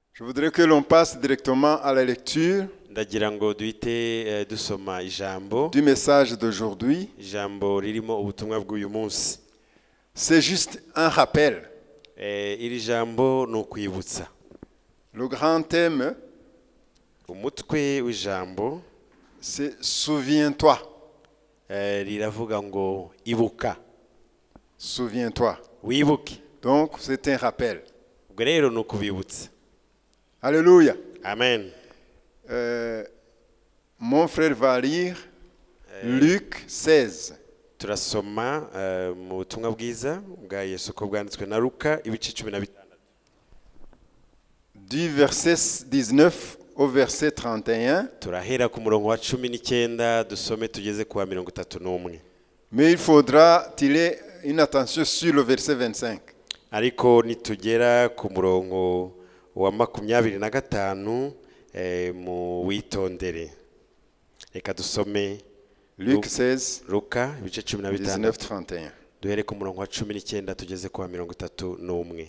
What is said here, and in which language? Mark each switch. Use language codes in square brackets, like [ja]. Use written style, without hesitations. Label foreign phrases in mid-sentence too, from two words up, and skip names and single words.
[fr] Je voudrais que l'on passe directement à la lecture [rw] ndagira ngo duhite dusoma ijambo [fr] du message d'aujourd'hui. [rw] ijambo ririmo ubutumwa bw'uyu munsi. [fr] C'est juste un rappel. [rw] Iri jambo ni ukwibutsa. [fr] Le grand thème, [rw] Umutwe w'ijambo [fr] c'est souviens-toi. [rw] riravuga ngo ibuka, [fr] Souviens-toi. [rw] wibuke. [fr] Donc, c'est un rappel. [rw] Ubwo rero ni ukubibutsa. [fr] Alléluia. [rw] Amen. [fr] Mon frère va lire Luc 16. [rw] Turasoma mu butumwa bwiza bwa Yesu ko bwanditswe na Luka ibice 15. [fr] Du verset 19 au verset 31. [rw] Turahera ku murongo wa 19 dusome tugeze ku wa 31. [fr] Mais il faudra tirer une attention sur le verset 25. [rw] Ariko nitugera ku murongo wa 25 mu witondere. Reka dusome [fr] Luc 16, [rw] Luka ibice 15 19-31. duhere ku murongo wa 19 tugeze ku wa 31.